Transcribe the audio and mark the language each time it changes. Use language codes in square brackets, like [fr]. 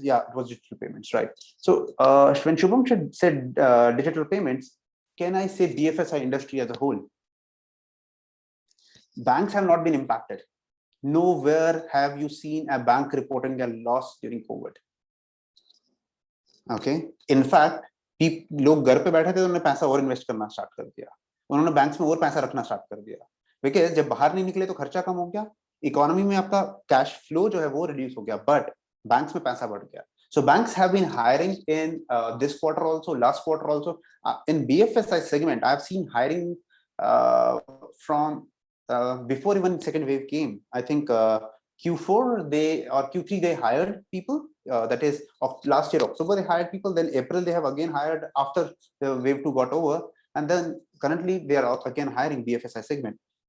[en] Yeah, it was digital payments, right? So when Shubham said digital payments, can I say BFSI industry as a whole? Banks have not been impacted. Nowhere have you seen a bank reporting a loss during COVID. Okay. In fact, [hi] लोग घर पे बैठे थे तो उन्होंने पैसा और invest करना स्टार्ट कर दिया, उन्होंने बैंक्स में और पैसा रखना स्टार्ट कर दिया, बिकॉज जब बाहर नहीं निकले तो खर्चा कम हो गया, इकोनॉमी में आपका कैश फ्लो जो है वो रिड्यूस हो गया, बट बैंक्स में पैसा बढ़ गया. [en] So banks have been hiring in this quarter also, last quarter also. In BFSI segment, I've seen hiring from before even second wave came. I think Q4 or Q3 they hired people. That is of last year October they hired people. Then April they have again hired after the wave 2 got over, and then currently they are again hiring BFSI segment.